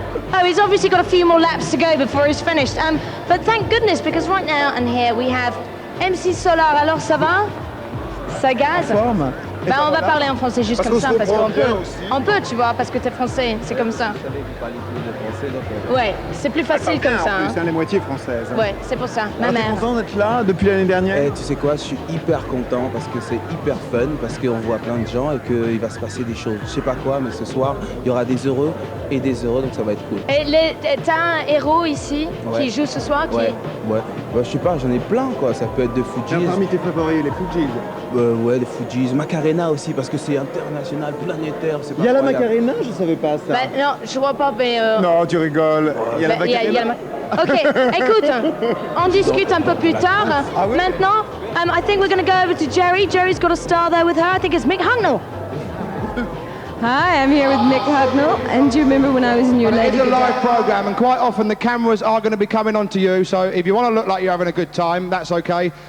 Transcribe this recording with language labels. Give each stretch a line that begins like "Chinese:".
English: Oh, he's obviously got a few more laps to go before he's finished. But thank goodness, because right now and here we have MC Solar.
French: Alors ça va? Ça gaz? Ben, on va parler en français juste comme ça parce qu'on peut, tu vois, parce que t'es français, c'est comme ça. Ouais, c'est plus facile comme ça. C'est les moitiés françaises. Ouais, c'est pour ça. Ma mère. T'es content d'être là depuis l'année dernière? Tu sais quoi, je suis hyper content parce que c'est hyper fun, parce qu'on voit plein de gens et qu'il va se passer des choses. Je sais pas quoi, mais ce soir, il y aura des heureux et des heureux, donc ça va être cool. Et t'as un héros ici qui joue ce soir Ouais. Bah, je sais pas, j'en ai plein quoi. Ça peut être de Fujis. Parmi tes favoris, les Fujis. Ouais, les Fujis. Macarena aussi, parce que c'est international, planétaire. Il y a la Macarena, je savais pas ça. Bah, non, je vois pas, mais... Non, tu rigoles. Il y a la Macarena. Ok, écoute, on discute un peu plus tard. Maintenant,
English: I think we're going to go over to Jerry. Jerry's got a star there with her. I think it's Mick Hucknall. Hi, I'm here with Mick Hucknall, and do you remember when I was in your It's Lady a live Gaga? programme, and quite often the cameras are going to be coming onto you, so if you want to look like you're having a good time, that's okay.